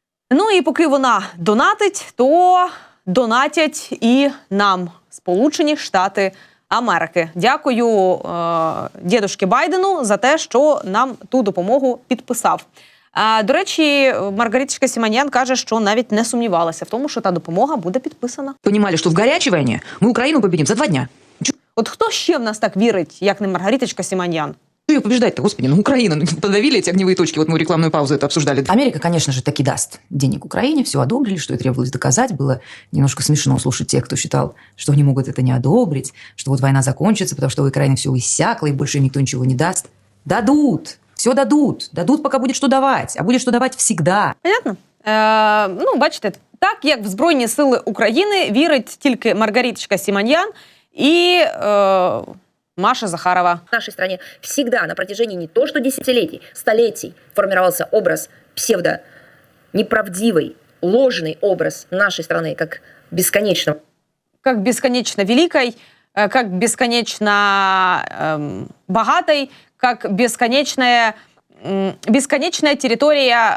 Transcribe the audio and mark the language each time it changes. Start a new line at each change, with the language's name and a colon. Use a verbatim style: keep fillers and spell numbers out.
Ukrainian: Ну і поки вона донатить, то донатять і нам Сполучені Штати Америки. Дякую е- дідушки Байдену за те, що нам ту допомогу підписав. Е- до речі, Маргариточка Сіманян каже, що навіть не сумнівалася в тому, що та допомога буде підписана.
Russian: Понимали, что в горячей войне мы Украину победим за два дня.
Ukrainian: От хто ще в нас так вірить, як не Маргариточка Сіманян?
Russian: Ее побеждать-то, господи, ну Украина, ну, подавили эти огневые точки, вот мы рекламную паузу это обсуждали. Америка, конечно же, таки даст денег Украине, все одобрили, что и требовалось доказать. Было немножко смешно слушать тех, кто считал, что они могут это не одобрить, что вот война закончится, потому что у Украины все иссякло, и больше никто ничего не даст. Дадут, все дадут, дадут, пока будет что давать, а будет что давать всегда. Понятно?
Ukrainian: Е, ну, бачите, так як в Збройні сили України вірить тільки Маргариточка Сіманян і е, Маша Захарова.
Russian: В нашей стране всегда на протяжении не то что десятилетий, столетий формировался образ псевдо неправдивый, ложный образ нашей страны как бесконечного. Как бесконечно великой, как бесконечно э, богатой, как бесконечная, э, бесконечная территория...